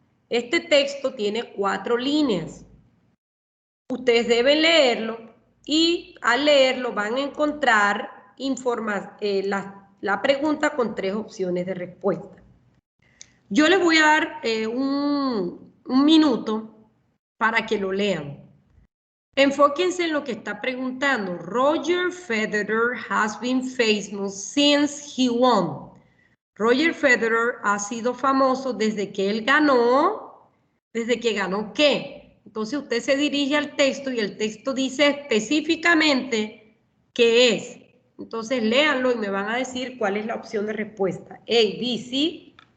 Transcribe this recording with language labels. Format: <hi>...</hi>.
<es>Este texto tiene 4 líneas. Ustedes deben leerlo y al leerlo van a encontrar la pregunta con 3 opciones de respuesta. Yo les voy a dar un minuto para que lo lean. Enfóquense en lo que está preguntando.</es> <en>Roger Federer has been famous since he won.</en> <es>Roger Federer ha sido famoso desde que él ganó. ¿Desde que ganó qué? Entonces usted se dirige al texto y el texto dice específicamente qué es. Entonces léanlo y me van a decir cuál es la opción de respuesta. A, B, C.</es>